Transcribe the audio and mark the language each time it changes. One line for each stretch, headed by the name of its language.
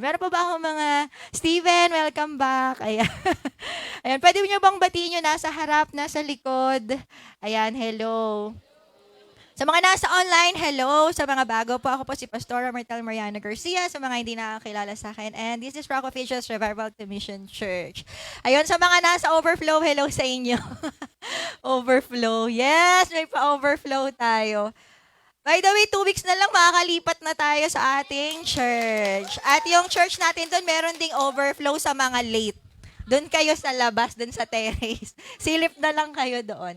Filipino: Meron pa ba akong mga Steven, welcome back. Ayan. Ayan, pwede nyo bang batiin nyo nasa harap, nasa likod? Ayan, hello. Sa mga nasa online, hello. Sa mga bago po, ako po si Pastora Martel Mariana Garcia. Sa mga hindi nakakilala sa akin.
English: And this is Rock of Ages Revival Commission Church.
Filipino: Ayun, sa mga nasa overflow, hello sa inyo. Overflow. Yes, may pa-overflow tayo.
English: By the way,
Filipino: 2 weeks na lang makakalipat na tayo sa ating church. At yung church natin doon, meron ding overflow sa mga late. Doon kayo sa labas, doon sa terrace. Silip na lang kayo doon.